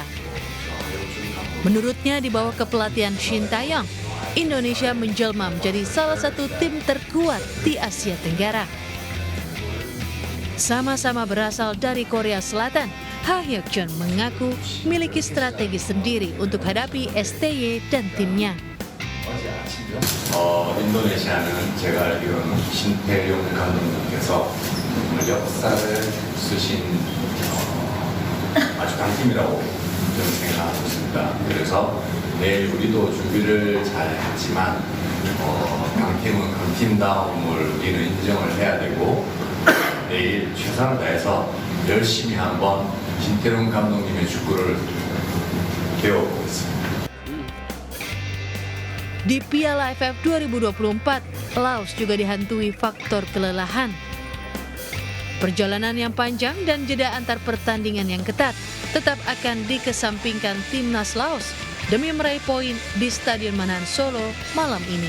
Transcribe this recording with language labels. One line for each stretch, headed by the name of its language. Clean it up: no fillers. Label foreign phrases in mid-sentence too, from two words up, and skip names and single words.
Indonesian: Menurutnya di bawah kepelatihan Shin Tae-yong, Indonesia menjelma menjadi salah satu tim terkuat di Asia Tenggara. Sama-sama berasal dari Korea Selatan, Ha Hyuk Jun mengaku memiliki strategi sendiri untuk hadapi STY dan timnya.
Korean: 인도네시아는 제가 알기로는 신태용 감독님께서 역사를 쓰신 아주 강팀이라고 저는 생각하고 있습니다. 그래서 내일 우리도 준비를 잘 했지만 강팀은 강팀다움을 우리는 인정을 해야 되고 내일 최선을 다해서 열심히 한번 신태용 감독님의 축구를 배워보겠습니다.
Indonesian: Di Piala AFF 2024, Laos juga dihantui faktor kelelahan. Perjalanan yang panjang dan jeda antar pertandingan yang ketat tetap akan dikesampingkan timnas Laos demi meraih poin di Stadion Manahan Solo malam ini.